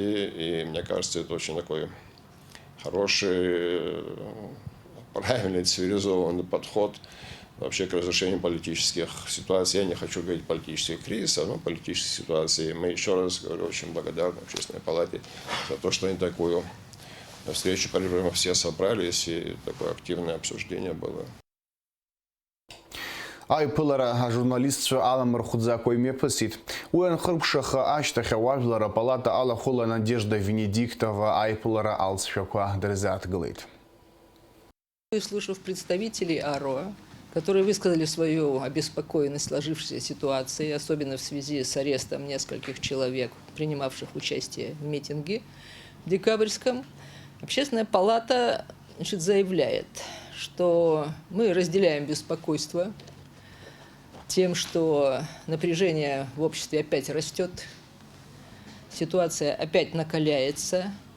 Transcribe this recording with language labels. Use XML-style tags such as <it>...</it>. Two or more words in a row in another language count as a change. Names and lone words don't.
<ru>И мне кажется, это очень такой хороший, правильный, цивилизованный подход вообще к разрешению политических ситуаций. Я не хочу говорить политических кризисов, но политических ситуаций. Мы, еще раз говорю, очень благодарны общественной палате за то, что они такую встречу провели, все собрались, и такое активное обсуждение было.</ru> <ab>Аиԥылара журналистцәа аламырхәӡакәа имҩаԥысит. Уи анхыркәшаха ашьҭахь ауаажәлар апалата алахәыла Надежда Венедиктова аиԥылара алҵшәақәа дырзааҭгылеит.</ab> <ru>Услышав представителей АРО, которые высказали свою обеспокоенность сложившейся ситуацией, особенно в связи с арестом нескольких человек, принимавших участие в митинге декабрьском, Общественная палата, заявляет, что мы разделяем беспокойство тем, что напряжение в обществе опять растет, ситуация опять накаляется,</ru>